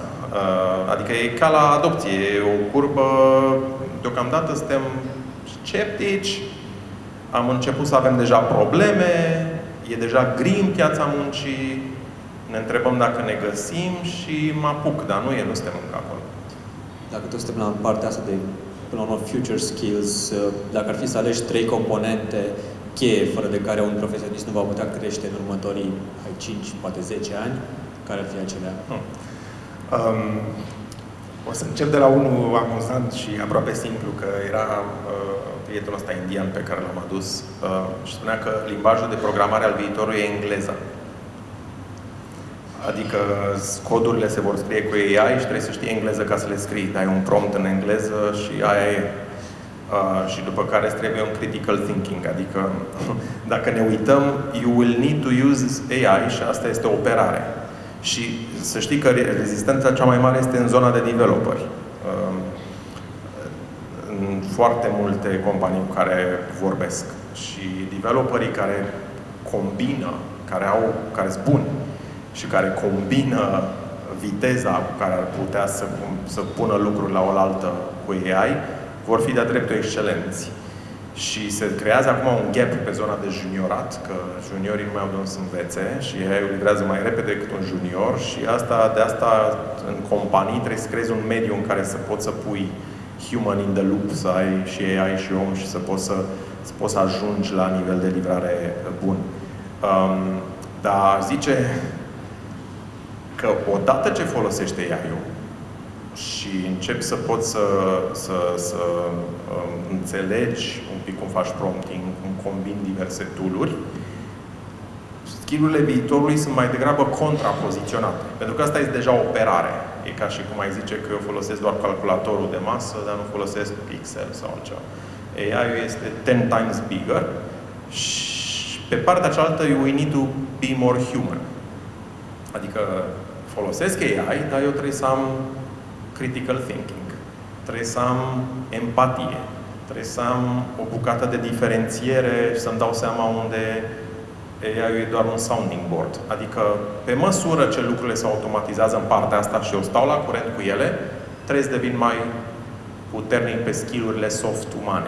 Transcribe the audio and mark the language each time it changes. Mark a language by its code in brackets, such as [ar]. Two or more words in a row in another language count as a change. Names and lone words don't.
[ro] Adică e ca la adopție, e o curbă, deocamdată suntem sceptici, am început să avem deja probleme, e deja gri în piața muncii, ne întrebăm dacă ne găsim și mă apuc, dar nu suntem încă acolo. Dacă tot suntem la partea asta de, până la urmă, [en] future skills, [ro] dacă ar fi să alegi 3 componente cheie, fără de care un profesionist nu va putea crește în următorii 5, poate 10 ani, care ar fi acelea? O să încep de la unul amuzant și aproape simplu, că era prietenul ăsta indian pe care l-am adus și spunea că limbajul de programare al viitorului e engleza. Adică codurile se vor scrie cu AI și trebuie să știi engleză ca să le scrii. Dai un prompt în engleză și aia e. Și după care îți trebuie un [en] critical thinking. [ro] Adică, dacă ne uităm, [en] you will need to use AI [ro] și asta este o operare. Și să știi că rezistența cea mai mare este în zona de developeri. În foarte multe companii cu care vorbesc. Și developerii care combină, care sunt buni și care combină viteza cu care ar putea să pună lucruri la oaltă cu AI, vor fi de-a dreptul excelenți. Și se creează acum un gap pe zona de juniorat, că juniorii nu mai au de unde să învețe și AI livrează mai repede decât un junior și de asta în companii trebuie să creezi un mediu în care să poți să pui [en] human in the loop, [ro] să ai și AI și om și să poți să ajungi la nivel de livrare bun. Dar zice că odată ce folosește AI-ul și începi să poți să înțelegi un pic cum faci prompting, cum combini diverse tool-uri, skill-urile viitorului sunt mai degrabă contrapoziționate. Pentru că asta este deja operare. E ca și cum ai zice că eu folosesc doar calculatorul de masă, dar nu folosesc Excel sau altceva. AI-ul este 10 [en] times bigger [ro] și pe partea cealaltă [en] we need to be more human. [ro] Adică folosesc AI, dar eu trebuie să am [en] critical thinking. [ro] Trebuie să am empatie. Trebuie să am o bucată de diferențiere și să-mi dau seama unde AI-ul e doar un [en] sounding board. [ro] Adică, pe măsură ce lucrurile se automatizează în partea asta și eu stau la curent cu ele, trebuie să devin mai puternic pe skill-urile soft umane.